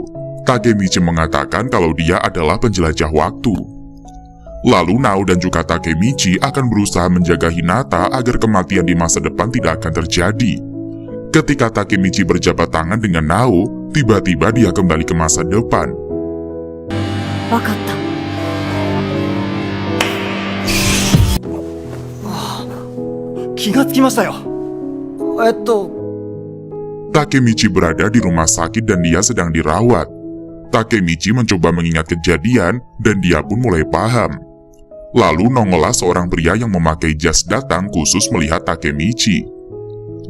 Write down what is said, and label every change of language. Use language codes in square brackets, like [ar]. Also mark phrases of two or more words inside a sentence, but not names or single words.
[id] Takemichi mengatakan kalau dia adalah penjelajah waktu. Lalu Nao dan juga Takemichi akan berusaha menjaga Hinata agar kematian di masa depan tidak akan terjadi. Ketika Takemichi berjabat tangan dengan Nao, tiba-tiba dia kembali ke masa depan. [ja] わかった。気がつきましたよ [id] Takemichi berada di rumah sakit dan dia sedang dirawat. Takemichi mencoba mengingat kejadian dan dia pun mulai paham. Lalu nongollah seorang pria yang memakai jas datang khusus melihat Takemichi.